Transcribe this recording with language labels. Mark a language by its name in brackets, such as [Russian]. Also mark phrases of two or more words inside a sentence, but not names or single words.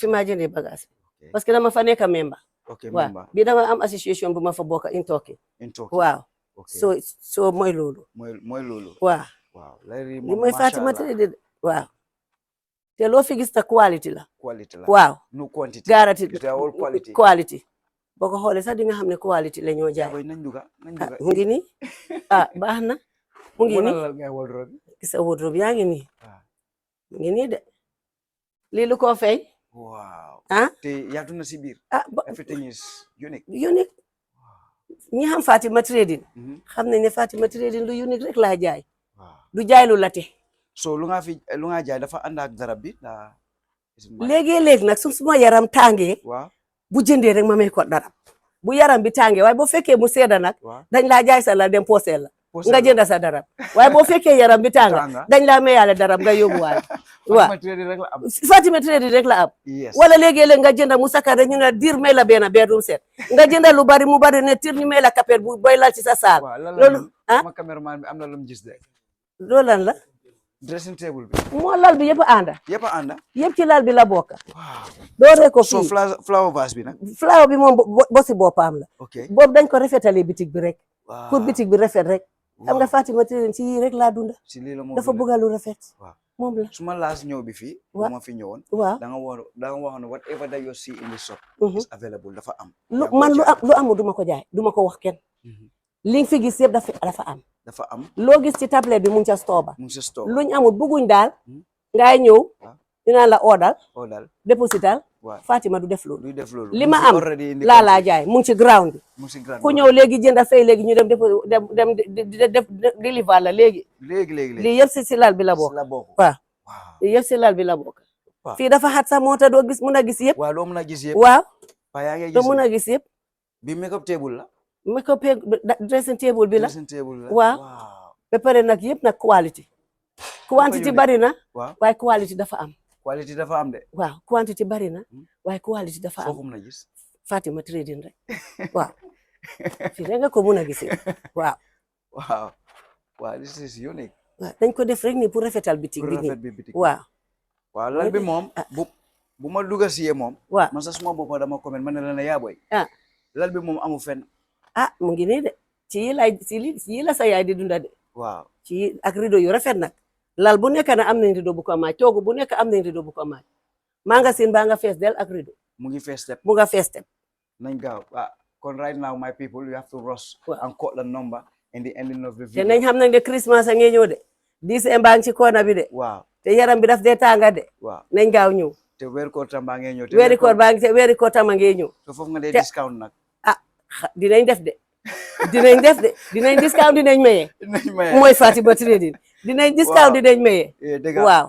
[Wolof] fi maa jëndee bagage [French] parce que [Wolof] dama fa nekk member ok waaw member bii dama am association bu ma fa bokk in tooki in tokki waaw ok so mooy loolu mooy loolu waaw waaw lay li mooy Fatima Trading waaw te loo fi gis ta quality la quality la waaw [English] no quantity [Wolof] garanti [English] it's all quality [Wolof] quality boo ko xoolee sax di nga xam ne quality la ñoo jaay boy nañ duga mu ngi nii baax na mu ngi nii la ngay wardrobe gis sa wardrobe yaa ngi nii ah mu ngi nii de lii lu ko fay wow te yaatu na si biir [English] everything is unique [Wolof] unique ñi xam Fatima Trading xam nañ ne Fatima Trading lu unique rek laa jaay du jaay lu late so lu nga jaay dafa ànd ak darab bi léegi-léegi nag suma yaram tàngee waaw bu jëndee rek ma may ko darab bu yaram bi tàngee waaye boo fekkee mu sedda nag dañ laa jaay sa la dem pooseel la nga jënda sa darab waaye boo fekkee yaram bi tànga dañ laa mayaale darab nga yóbbuwaale waaw Fatima Trading rek la am wala léegi-léeg nga jënda mu sakar ñu ne diir may la benn bedroom set nga jënda lu bari mu bari ne tir ñu may la kapet bu boy lal ci sa saal loolu ma cameraman bi am na lu mu gis de loolu lan la [English] dressing table bi [Wolof] moo lal bi yëpp a ànda yëpp ci lal bi la bokk dooree ko fii so [English] flower vase [Wolof] bi nag flower bi moom bosi boppam la boobu dañ ko rafetalee bitig bi rek pour bitig bi rafet rek xam nga Fatima Trading ci yii rek laa dunda dafa bëgg lu rafet moom la suma laas ñëw bi fii bu ma fi ñëwoon waaw da nga wax ne [English] whatever that you see in the shop is available [Wolof] dafa am man lu amul duma ko jaay duma ko wax kenn li nga fi gis yëpp dafa am loo gis ci tablette bi mu ngi ca store ba luñ amul bëgguñ daal ngay ñëw dinaa la odal déposital Fatima du def loolu li ma am laa jaay mu ngi ci ground bi ku ñëw léegi jënda fay léegi ñu dem deliver la léegi lii yëpp si lal bi la bokk waaw lii yëpp si lal bi la bokk fii dafa xat sax moo tax doo gis mun a gis yëpp waaw doo mun a gis yëpp waaw doo mun a gis yëpp bi [English] make-up table [Wolof] la [English] make-up dressing table [Wolof] bi la waaw ba pare nag yëpp nag quantity bari na waaye quality dafa am de waaw quantity bari na waaye quality dafa am foo ko mun a gis Fatima Trading rek waaw fii rek nga ko mun a gisee waaw [English] this is unique [Wolof] waaw dañ ko def rek ni pour rafetal bitig bi nii waaw lal bi moom bu ma duga siyee moom waaw man sax suma boppa dama comment man ne la yaa boy lal bi moom amu fen mu ngi nii de ci yi la sa yaay di dunda de waaw ci ak rido yu rafet nag lal bu nekk na am nañ rido bu ko maaj toogu bu nekk am nañ rido bu ko maaj magasin baa nga fees del ak rido mu ngi fees step mu nga fees step nañ gaaw kon [English] right now my people you have to rush and call the number in the ending of the video [Wolof] te nañ xam nañ de Christmas a ngi ñëw de December ngi ci koona bi de waaw te yaram bi daf dee tànga de waaw nañ gaaw ñëw te weeri koor tam baa ngee ñëw weeri koor tam a ngee ñëw te foofu nga dee discount nag dinañ def de dinañ discount dinañ maye mooy Fatima Trading dinañ discount dinañ maye waaw